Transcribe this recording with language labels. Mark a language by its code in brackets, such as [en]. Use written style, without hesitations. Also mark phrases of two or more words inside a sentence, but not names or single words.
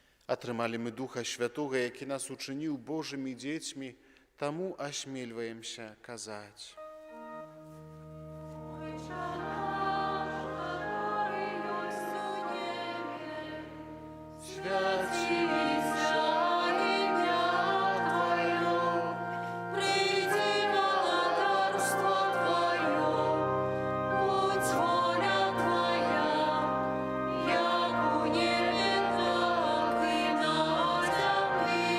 [be] Атрымалі мы Духа Святога, які нас учыніў Божымі дзецьмі, таму асмельваемся казаць. [uk] Свяцися ім'я Твоє, Прийди володарство Твое, будь воля Твоя, як у небі, так і на землі.